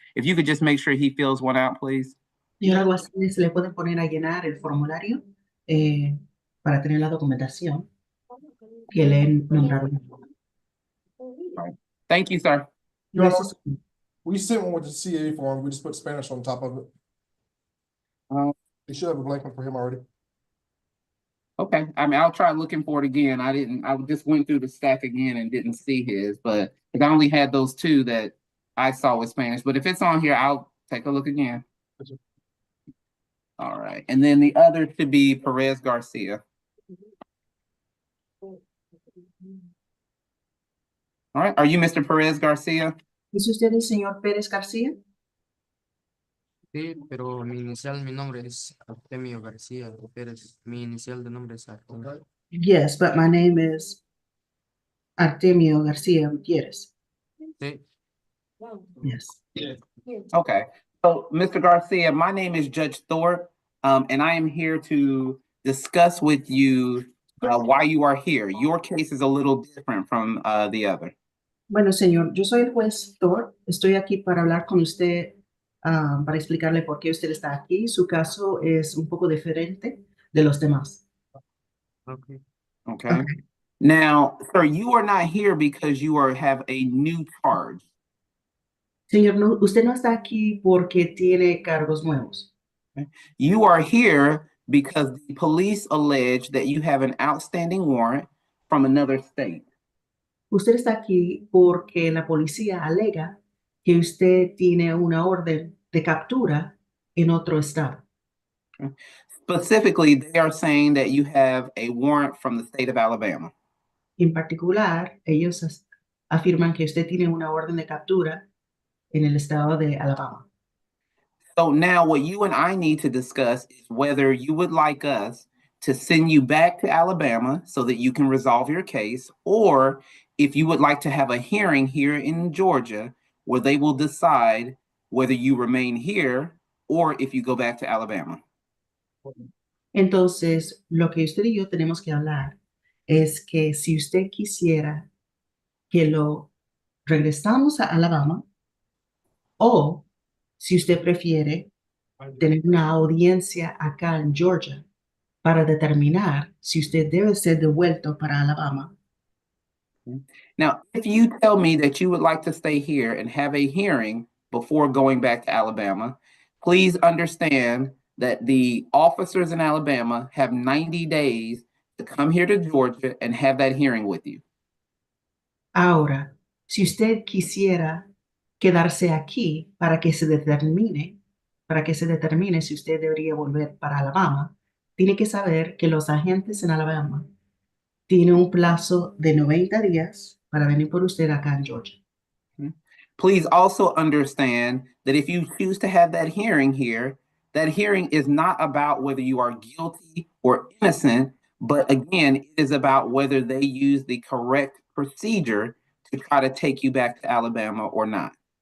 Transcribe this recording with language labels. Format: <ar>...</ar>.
<en>If you could just make sure he fills one out, please.</en> <es>Señor alguacil, se le puede poner a llenar el formulario para tener la documentación que le nombraron.</es> <en>Right. Thank you, sir.</en> <es>Gracias.</es> <en>We sent one with the CA form, we just put Spanish on top of it. You should have a blank one for him already. Okay, I mean, I'll try looking for it again. I just went through the stack again and didn't see his, but I only had those two that I saw with Spanish. But if it's on here, I'll take a look again. All right, and then the other should be Perez Garcia. All right, are you Mr. Perez Garcia?</en> <es>¿Es usted el señor Pérez García? Sí, pero mi nombre es Artemio García Pérez. Mi inicial de nombre es Artemio.</es> <en>Yes, but my name is Artemio Garcia Gutierrez.</en> <es>Sí.</es> <en>Yes. Okay, so Mr. Garcia, my name is Judge Thorpe, and I am here to discuss with you why you are here. Your case is a little different from the other.</en> <es>Bueno, señor, yo soy el juez Thorpe. Estoy aquí para hablar con usted, para explicarle por qué usted está aquí. Su caso es un poco diferente de los demás.</es> <en>Okay. Now, sir, you are not here because you have a new charge.</en> <es>Señor, no, usted no está aquí porque tiene cargos nuevos.</es> <en>You are here because the police allege that you have an outstanding warrant from another state.</en> <es>Usted está aquí porque la policía alega que usted tiene una orden de captura en otro estado.</es> <en>Specifically, they are saying that you have a warrant from the state of Alabama.</en> <es>En particular, ellos afirman que usted tiene una orden de captura en el estado de Alabama.</es> <en>So now what you and I need to discuss is whether you would like us to send you back to Alabama so that you can resolve your case, or if you would like to have a hearing here in Georgia where they will decide whether you remain here or if you go back to Alabama.</en> <es>Entonces, lo que usted y yo tenemos que hablar es que si usted quisiera que lo regresamos a Alabama o si usted prefiere tener una audiencia acá en Georgia para determinar si usted debe ser devuelto para Alabama.</es> <en>Now, if you tell me that you would like to stay here and have a hearing before going back to Alabama, please understand that the officers in Alabama have 90 days to come here to Georgia and have that hearing with you.</en> <es>Ahora, si usted quisiera quedarse aquí para que se determine si usted debería volver para Alabama, tiene que saber que los agentes en Alabama tienen un plazo de 90 días para venir por usted acá en Georgia.</es> <en>Please also understand that if you choose to have that hearing here, that hearing is not about whether you are guilty or innocent, but again, it is about whether they use the correct procedure to try to take you back to Alabama or not.</en>